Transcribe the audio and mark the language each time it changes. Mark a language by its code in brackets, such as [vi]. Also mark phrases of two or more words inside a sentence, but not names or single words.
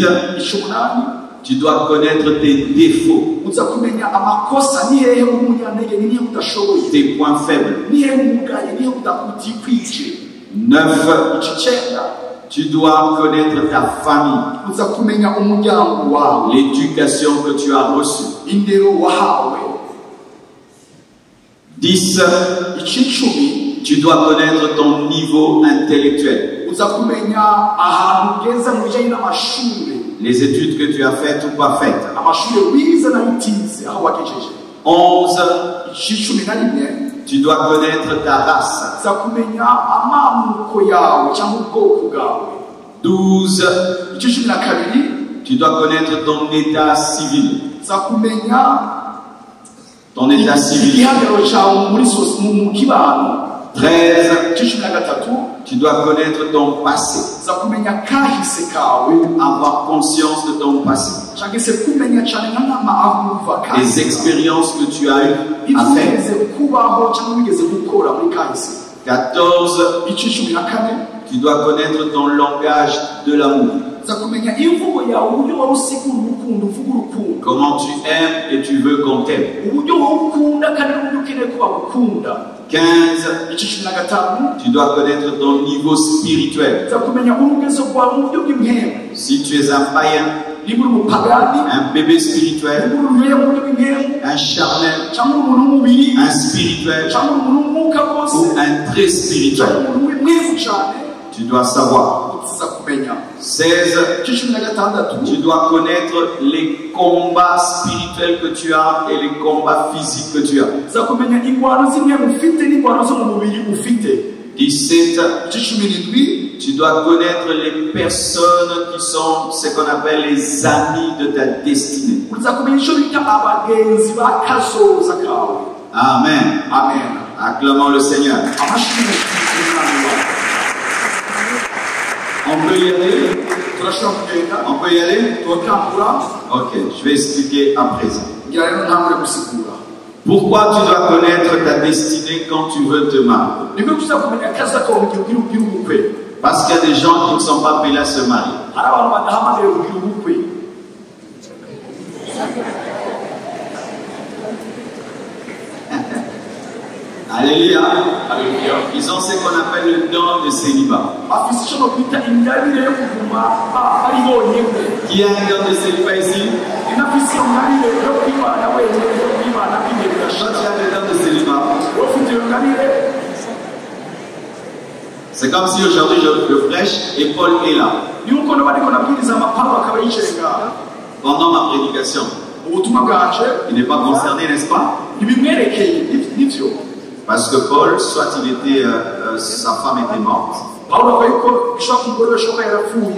[fr] Tu dois connaître tes défauts, tes points faibles. 9. Tu dois connaître ta famille, l'éducation que tu as reçue. [rn] indero wahawe [fr] 10. [rn] icumi [fr] Tu dois connaître ton niveau intellectuel. [rn] uza kumenya ahantu ugeze mu bijyanye n'amashuri [fr] Les études que tu as faites ou pas faites. [rn] amashuri wize nayo utize aho wagejeje [fr] 11. [rn] icumi na rimwe [fr] Tu dois connaître ta race. [rn] uza kumenya amamuko yawe cyangwa ubwoko bwawe [fr] 12. [rn] icumi na kabiri [fr] Tu dois connaître ton état civil. [rn] uza kumenya [fr] Ton état civil. [rn] igihagararo cyawe mu kibano [fr] 13. [rn] icumi na gatatu [fr] Tu dois connaître ton passé. [rn] uza kumenya kahise kawe [fr] Avoir conscience de ton passé. [rn] cyangwa se kumenya cyane nk'ama aho uva [fr] Les expériences que tu as eues à faire. [rn] wigeze kubaho cyangwa wigeze gukora muri kahise [fr] 14. [rn] icumi na kane [fr] Tu dois connaître ton langage de l'amour. [rn] uza kumenya imvugo yawe uburyo wari usigura urukundo uvuga urukundo [fr] Comment tu aimes et tu veux qu'on t'aime. [rn] uburyo wowe ukunda kandi n'uburyo ukeneye ko bagukunda [fr] 15. [rn] cumi na gatanu [fr] Tu dois connaître ton niveau spirituel. [rn] uza kumenya urugezo rwawe mu buryo bw'impemu [fr] Si tu es un païen, [rn] niba uri umupagani [fr] un bébé spirituel, [rn] niba uri uruyoya mu buryo bw'impemu [fr] un charnel, [rn] cyangwa uri umuntu w'umubiri [fr] un spirituel [rn] cyangwa uri umuntu w'umwuka wose [fr] ou un très [rn] cyangwa [fr] spirituel, [rn] umuntu w'imwevu cyane [fr] tu dois savoir. [rn] uza kumenya [fr] 16. [rn] cumi na gatandatu [fr] Tu dois connaître les combats spirituels que tu as et les combats physiques que tu as. [rn] uza kumenya ingwano z'impemu ufite n'ingwano zo mu mubiri ufite [fr] 17. [rn] cumi n'indwi [fr] Tu dois connaître les personnes qui sont ce qu'on appelle les amis de ta destinée. [rn] uza kumenya icyo bita abagenzi ba kazoza kawe [fr] Amen. [rn] amen [fr] Acclamons le Seigneur. [rn] amashimwe y'Imana wawe. [fr] On peut y aller? [rn] turashobora kugenda [fr] On peut y aller? [rn] tugatangura [fr] Ok, je vais expliquer à présent. [rn] ngira rero ntangure gusigura [fr] Pourquoi tu dois connaître ta destinée quand tu veux te marier? [rn] nibwo tuza kumenya akaza kawe mu gihe ugira ubukwe [fr] Parce qu'il y a des gens qui ne sont pas appelés à se marier. [rn] hari abantu badahamagaye kugira ubukwe [fr] Alléluia. Alléluia. Ils ont ce qu'on appelle le don de célibat. [rn] bafite icyo bakwita ingabire yo kuguma bari bonyine [fr] Qui a un don de célibat ici? [rn] inafise ingabire yo kwibana wenyine yo kwibana kw'igihe [fr] Toi, [rn] bidashira [fr] tu as le don de célibat. [rn] ufite iyo ngabire [fr] C'est comme si aujourd'hui je prêche et Paul est là. [rn] yuko n'abariko nabwiriza amaparo akaba yicaye ngaha [fr] Pendant ma prédication. [rn] ubutumwa bwanje [fr] Il n'est pas concerné, n'est-ce pas? [rn] ntibimwerekeye nivyo [fr] Parce que Paul, soit sa femme était morte, [rn] pawulo avuga yuko bishobora kumugore bashoboka yarapfuye